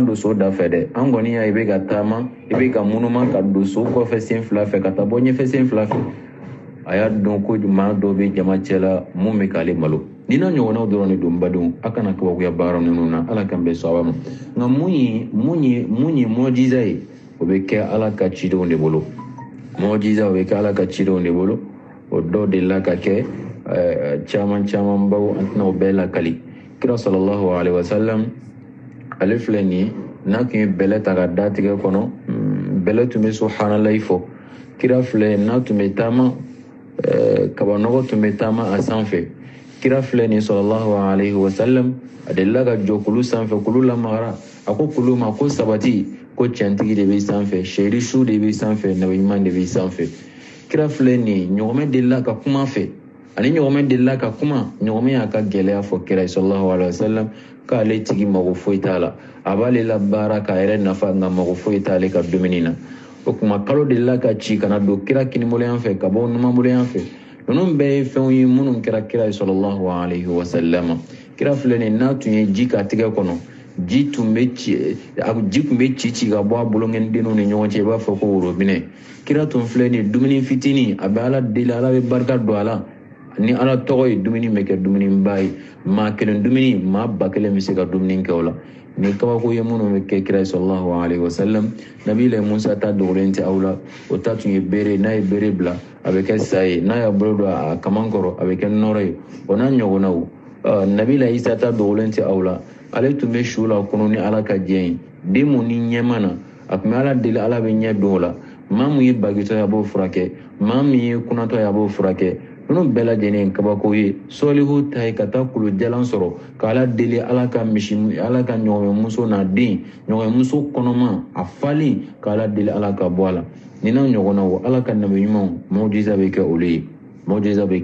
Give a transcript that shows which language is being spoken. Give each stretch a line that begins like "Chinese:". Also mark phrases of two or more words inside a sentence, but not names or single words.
Bambara: don so da fɛ dɛ an kɔni y'a ye i bɛ ka taama i bɛ ka munuma ka don so kɔfɛ sen fila fɛ ka taa bɔ ɲɛfɛ sen fila fɛ a y'a dɔn ko maa dɔ bɛ jama cɛ la mun bɛ k'ale malo ni n'a ɲɔgɔnnaw dɔrɔn de don badenw a kana kabakoya baara ninnu na ala kan bɛ sɔn a ma nka mun ye mɔjiza ye o bɛ kɛ ala ka cidenw de bolo mɔjiza o bɛ kɛ ala ka cidenw de bolo o dɔw de la ka kɛ caman baw an tɛna o bɛɛ lakali kira
Arabic: صلى الله عليه وسلم
Bambara: ale filɛ nin ye n'a tun ye bɛlɛ ta ka da tigɛ kɔnɔ bɛlɛ tun bɛ subhanalahi fɔ kira filɛ n'a tun bɛ taama kabanɔgɔ tun bɛ taama a sanfɛ kira filɛ nin
Arabic: صلى الله عليه وسلم
Bambara: a delila ka jɔ kulu sanfɛ kulu lamagara a ko kulu ma ko sabati ko cɛntigi de bɛ sanfɛ sɛri su de bɛ sanfɛ nabi ɲuman de bɛ sanfɛ kira filɛ nin ɲɔgɔmɛ delila ka kuma fɛ ani ɲɔgɔmɛ delila ka kuma ɲɔgɔmɛ y'a ka gɛlɛya fɔ kira
Arabic: صلى الله عليه وسلم
Bambara: k'ale tigi mago foyi t'a la a b'ale la baara k'a yɛrɛ nafa nka mago foyi t'ale ka dumuni na o kuma kalo delila ka ci kana don kira kinibolo yan fɛ ka bɔ numanbolo yan fɛ ninnu bɛɛ ye fɛnw ye minnu kɛra kira ye
Arabic: صلى الله عليه وسلم
Bambara: kira filɛ nin n'a tun ye ji k'a tigɛ kɔnɔ ji tun bɛ ci ka bɔ a bolonkɛnidenw ni ɲɔgɔn cɛ i b'a fɔ ko worobinɛ kira tun filɛ nin dumuni fitinin a bɛ ala deli ala bɛ barika don a la ni ala tɔgɔ ye dumuni bɛ kɛ dumuniba ye maa kelen dumuni maa ba kelen bɛ se ka dumuni kɛ o la ni kabako ye minnu bɛ kɛ kira sallallahu alaihi wasallam nabila musa ta dogolen tɛ aw la o ta tun ye bere n'a ye bere bila a bɛ kɛ sa ye n'a y'a bolo don a kaman kɔrɔ a bɛ kɛ nɔrɔ ye o n'a ɲɔgɔnnaw nabila isa ta dogolen tɛ aw la ale tun bɛ su la kɔnɔ ni ala ka diɲɛ ye den mun ni ɲɛma na a tun bɛ ala deli ala bɛ ɲɛ don o la maa mun ye bagitɔ ye a b'o furakɛ maa min ye kunatɔ ye a b'o furakɛ ninnu bɛɛ lajɛlen ye kabako ye sɔlihu ta ye ka taa kulu jalan sɔrɔ ka ala deli ala ka ɲɔgɔnmuso n'a den ɲɔgɔnmuso kɔnɔma a falen ka ala deli ala ka bɔ a la nin n'a ɲɔgɔnnaw ala ka nabi ɲumanw mɔjiza bɛ kɛ olu ye mɔjiza